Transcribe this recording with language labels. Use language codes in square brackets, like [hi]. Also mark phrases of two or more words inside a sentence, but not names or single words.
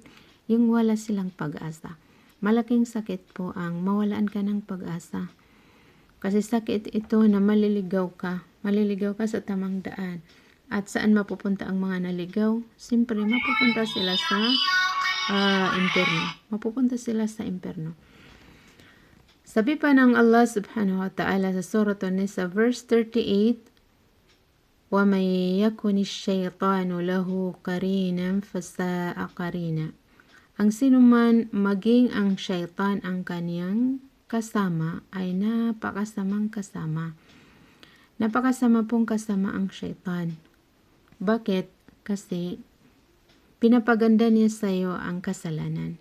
[tl] Yung wala silang pag-asa. Malaking sakit po ang mawalaan ka ng pag-asa. Kasi sakit ito na maliligaw ka. Maliligaw ka sa tamang daan. At saan mapupunta ang mga naligaw? Siyempre, mapupunta sila sa impyerno. Mapupunta sila sa impyerno. Sabi pa ng Allah [ar] سبحانه وتعالى [tl] sa Surah An-Nisa verse 38, [ar] وَمَنْ يَكُنِ الشَّيْطَانُ لَهُ قَرِينًا فَسَاءَ قَرِينًا. [tl] Ang sinuman maging ang syaitan ang kaniyang kasama ay napakasamang kasama. Napakasama pong kasama ang syaitan. Bakit? Kasi pinapaganda niya sa iyo ang kasalanan.